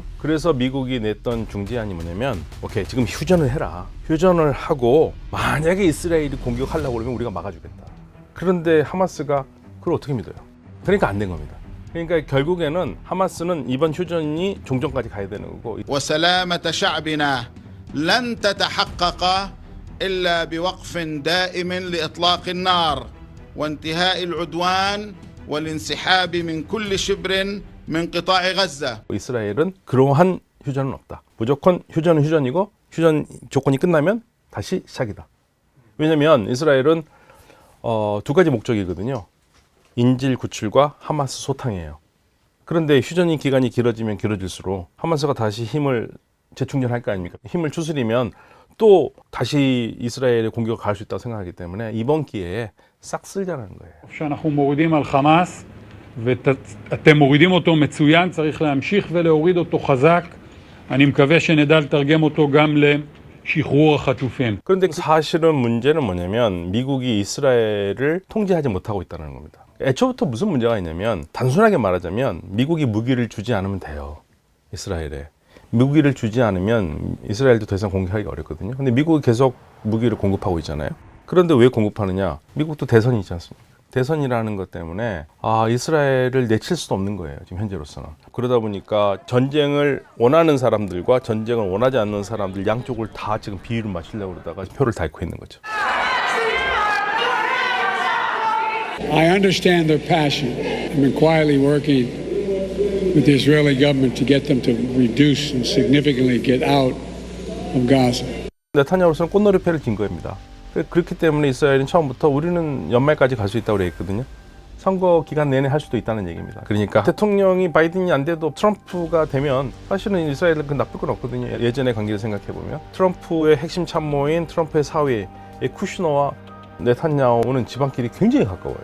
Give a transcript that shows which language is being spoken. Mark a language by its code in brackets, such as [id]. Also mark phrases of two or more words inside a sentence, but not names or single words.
[ko] 그래서 미국이 냈던 중재안이 뭐냐면, 오케이, 지금 휴전을 해라. 휴전을 하고 만약에 이스라엘이 공격하려고 그러면 우리가 막아주겠다. 그런데 하마스가 그걸 어떻게 믿어요? 그러니까 안 된 겁니다. 그러니까 결국에는 하마스는 이번 휴전이 종전까지 가야 되는 거고, [ar] وسلامة شعبنا لن تتحقق إلا بوقف دائم لإطلاق النار وانتهاء العدوان والانسحاب من كل شبر من قطاع غزة. [ko] 이스라엘은 그러한 휴전은 없다. 무조건 휴전은 휴전이고, 휴전 조건이 끝나면 다시 시작이다. 왜냐면 이스라엘은 두 가지 목적이거든요. 인질 구출과 하마스 소탕이에요. 그런데 휴전이 기간이 길어지면 길어질수록 하마스가 다시 힘을 재충전할 거 아닙니까? 힘을 추스리면 또 다시 이스라엘의 공격을 가할 수 있다고 생각하기 때문에 이번 기회에 싹 쓸자는 거예요. [he] שאנחנו מורידים על חמאס ואתם מורידים אותו מצוין, צריך להמשיך ולהוריד אותו חזק. אני מקווה שנדע לתרגם אותו גם לשחרור החטופים. [ko] 그런데 사실은 문제는 뭐냐면 미국이 이스라엘을 통제하지 못하고 있다는 겁니다. 애초부터 무슨 문제가 있냐면, 단순하게 말하자면 미국이 무기를 주지 않으면 돼요. 이스라엘에. 무기를 주지 않으면 이스라엘도 더 이상 공격하기가 어렵거든요. 근데 미국이 계속 무기를 공급하고 있잖아요. 그런데 왜 공급하느냐? 미국도 대선이 있지 않습니까? 대선이라는 것 때문에 이스라엘을 내칠 수도 없는 거예요. 지금 현재로서는. 그러다 보니까 전쟁을 원하는 사람들과 전쟁을 원하지 않는 사람들 양쪽을 다 지금 비위를 맞추려고 그러다가 표를 닳고 있는 거죠. [en] I understand their passion. I've been quietly working with the Israeli government to get them to reduce and significantly get out of Gaza. [ko] 네타냐후로서는 꽃놀이패를 진 겁니다. 그렇기 때문에 이스라엘은 처음부터 우리는 연말까지 갈 수 있다고 그랬거든요. 선거 기간 내내 할 수도 있다는 얘기입니다. 그러니까 대통령이 바이든이 안 돼도 트럼프가 되면 사실은 이스라엘은 그 나쁠 건 없거든요. 예전의 관계를 생각해보면 트럼프의 핵심 참모인 트럼프의 사위 쿠슈너와 네탄야후는 집안길이 굉장히 가까워요.